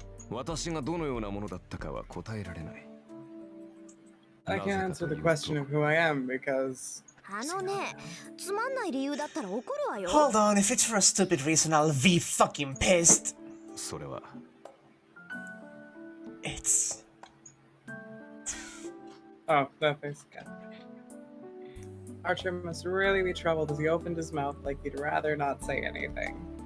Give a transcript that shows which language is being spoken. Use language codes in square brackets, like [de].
[ja] 私がどのようなものだったかは答えられない。 [en] I can't answer the question of who I am because... [ja] あのね、つまんない理由だったら怒るわよ。 [en] Hold on, if it's for a stupid reason, I'll be fucking pissed. [ja] それは [en] It's... Oh, that face again. Archer must really be troubled as he opened his mouth like he'd rather not say anything.